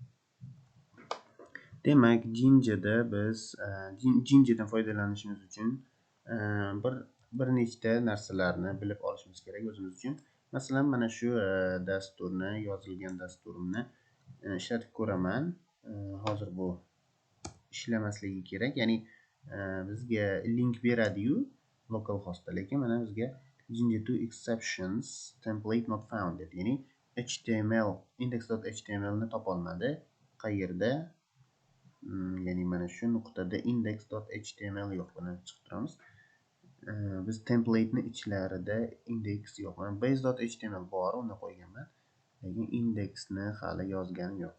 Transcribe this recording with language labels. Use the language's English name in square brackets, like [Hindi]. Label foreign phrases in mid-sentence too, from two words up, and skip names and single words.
[Uzbek] Demak, Jinjada biz Jinjadan foydalanishimiz uchun bir nechta narsalarni bilib olishimiz kerak o'zimiz uchun. Masalan, mana shu dasturni, yozilgan dasturimni ishlatib ko'raman. Hozir bu ishlamasligi kerak. Ya'ni bizga link beradi-yu localhostda, lekin mana bizga [English] Jinja2 exceptions template not found [Uzbek] deb, ya'ni html index.html ni topolmadi. Qayerda? Ya'ni mana shu nuqtada index.html yo'q. Buni chiqib turamiz. Biz template'ni ichlarida index yo'q. Mana base.html bor, uni qo'yganman. Lekin indexni hali yozganim yo'q.